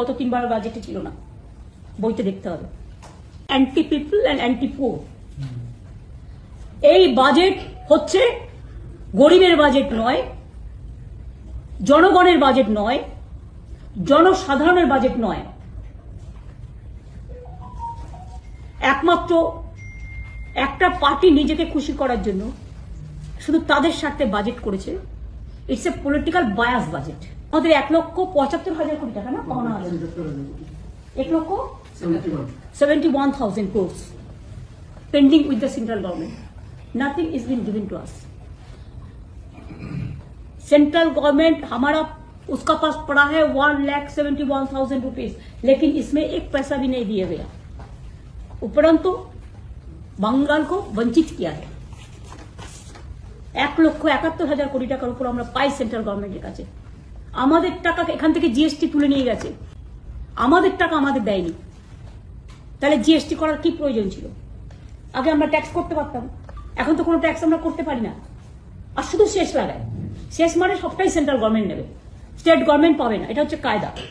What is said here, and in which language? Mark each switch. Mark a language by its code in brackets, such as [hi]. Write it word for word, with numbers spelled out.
[bn] গত তিনবার বাজেটে ছিল না, বইতে দেখতে হবে। [en] anti people and anti poor, [bn] এই বাজেট হচ্ছে গরিবের বাজেট নয়, জনগণের বাজেট নয়, জনসাধারণের বাজেট নয়, একমাত্র একটা পার্টি নিজেকে খুশি করার জন্য শুধু তাদের স্বার্থে বাজেট করেছে। [en] It's a political bias budget. [bn] আমাদের এক লক্ষ পঁচাত্তর হাজার কোটি টাকা, না পাওনা হাজার, [en] এক lakh seventy one thousand crores pending with the central government. Nothing is been given to us. [hi] Central government हमारा उसका पास पड़ा है one lakh seventy one thousand rupees, लेकिन इसमें एक पैसा भी नहीं दिया गया, [bn] উপরন্তু বাঙ্গাল কো বঞ্চিত কিয়া হ্যায়। এক লক্ষ একাত্তর হাজার কোটি টাকার উপর আমরা পাই সেন্ট্রাল গভর্নমেন্টের কাছে। আমাদের টাকা এখান থেকে জিএসটি তুলে নিয়ে গেছে, আমাদের টাকা আমাদের দেয়নি, তাহলে জিএসটি করার কি প্রয়োজন ছিল? আগে আমরা ট্যাক্স করতে পারতাম, এখন তো কোনো ট্যাক্স আমরা করতে পারি না। আর শুধু শেষ লাগায়, শেষ মানে সবটাই সেন্ট্রাল গভর্নমেন্ট নেবে, স্টেট গভর্নমেন্ট পাবে না, এটা হচ্ছে কায়দা।